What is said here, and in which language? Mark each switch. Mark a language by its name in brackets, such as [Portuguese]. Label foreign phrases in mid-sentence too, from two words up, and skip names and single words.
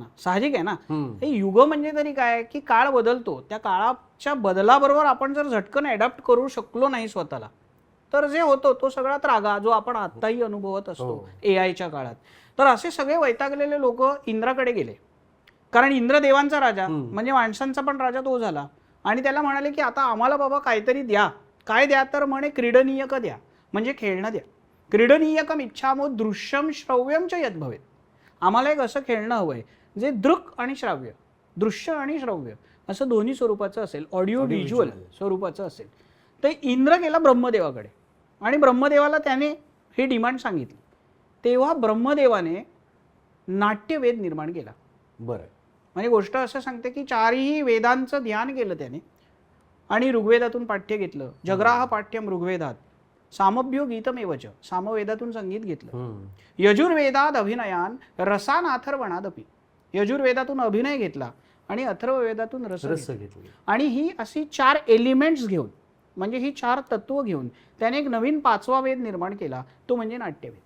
[Marathi] साहजिक आहे ना, हे युग म्हणजे तरी काय की काळ बदलतो, त्या काळाच्या बदलाबरोबर आपण जर झटकन अडॅप्ट करू शकलो नाही स्वतःला तर जे होतो तो सगळा त्रागा जो आपण आत्ताही अनुभवत असतो AI च्या काळात. तर असे सगळे वैतागलेले लोक इंद्राकडे गेले, कारण इंद्र देवांचा राजा म्हणजे माणसांचा पण राजा तो झाला. आणि त्याला म्हणाले की आता आम्हाला बाबा काहीतरी द्या. काय द्या तर म्हणे क्रीडनीयक द्या, म्हणजे खेळणं द्या. [Sanskrit] क्रीडनीयकम इच्छामो दृश्यम श्रव्यम च यद भवेत. [Marathi] आम्हाला एक असं खेळणं हवंय जे दृक आणि श्राव्य, दृश्य आणि श्रव्य असं दोन्ही स्वरूपाचं असेल, [English] audio visual [Marathi] स्वरूपाचं असेल. तर इंद्र गेला ब्रह्मदेवाकडे आणि ब्रह्मदेवाला त्याने ही डिमांड सांगितली. तेव्हा ब्रह्मदेवाने नाट्यवेद निर्माण केला. बरं. म्हणजे गोष्ट असं सांगते की चारही वेदांचं ध्यान केलं त्याने आणि ऋग्वेदातून पाठ्य घेतलं. [Sanskrit] जग्राह पाठ्यम ऋग्वेदात, सामभ्यो गीतमेवच, [Marathi] सामवेदातून संगीत घेतलं. [Sanskrit] यजुर्वेदात अभिनयान रसान अथर्वणादपि, [Marathi] यजुर्वेदातून अभिनय घेतला आणि अथर्ववेदातून रस घेतला. आणि ही अशी 4 एलिमेंट्स घेऊन, म्हणजे ही 4 तत्व घेऊन त्याने एक नवीन 5वा वेद निर्माण केला, तो म्हणजे नाट्यवेद.